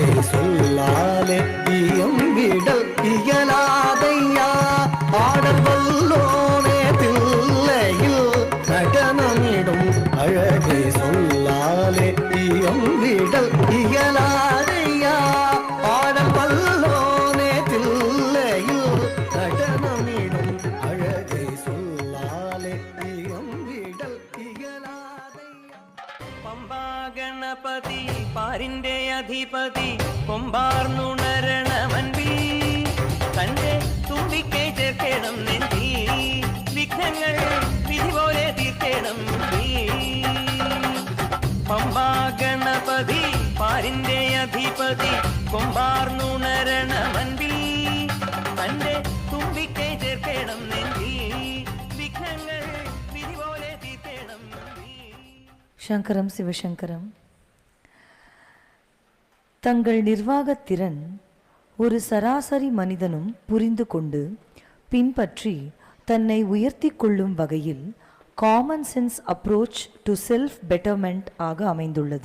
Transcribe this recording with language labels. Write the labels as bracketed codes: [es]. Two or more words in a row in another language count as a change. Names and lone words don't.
[ta] சொல்லாலே இயம்பிடல் இயலாதையா ஆடல் வல்லோனே தில்லையில் நடனமிடும் அழகை சொல்லாலே இயம்பிடல் இயலாதையா ஆடல் வல்லோனே தில்லையில் நடனமிடும் அழகை சொல்லாலே இயம்பிடல் இயலாதையா. [ml] പമ്പാ ഗണപതി പാരിന്റെ അധിപതി കൊമ്പാർന്നുണരണമൻപി തന്റെ തുമ്പിക്കൈ ചേർക്കണം നെഞ്ചി വിഘ്നങ്ങൾ വിധി പോലെ തീർക്കണം പമ്പാ ഗണപതി പാരിന്റെ അധിപതി കൊമ്പാർന്നുണരണമൻപി തന്റെ തുമ്പിക്കൈ ചേർക്കണം നെഞ്ചി വിഘ്നങ്ങൾ വിധി പോലെ തീർക്കണം. [ta] சங்கரம் சிவசங்கரம். தங்கள் நிர்வாகத் திறன் ஒரு சராசரி மனிதனும் புரிந்து கொண்டு பின்பற்றி தன்னை உயர்த்தி கொள்ளும் வகையில் [en] common sense approach to self betterment [ta] ஆக அமைந்துள்ளது.